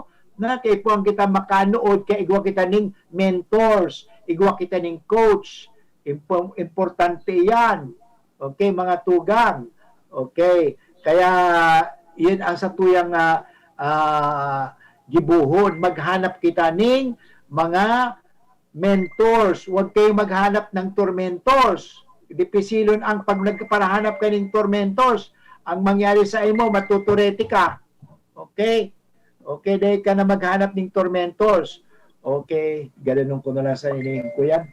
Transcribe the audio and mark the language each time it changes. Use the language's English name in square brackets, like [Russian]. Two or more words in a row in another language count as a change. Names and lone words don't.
[Bikol] Na kay po ang kita makanood, kay igwa kita ning mentors, igwa kita ning coach. [Filipino] Importante yan. Okay, mga tugang. Okay. [Bikol] Kaya, yun ang sa tuyang gibuhon. Maghanap kita ning mga mentors. [Filipino] Huwag kayong maghanap ng tormentors. Dipisilon ang pag nagparahanap ka ng tormentors. [Bikol] Ang mangyari sa imo, matuturete ka. Okay? [Filipino] Okay, dahil ka na maghanap ng tormentors. Okay, ganun ko na lang sa inihong ko yan.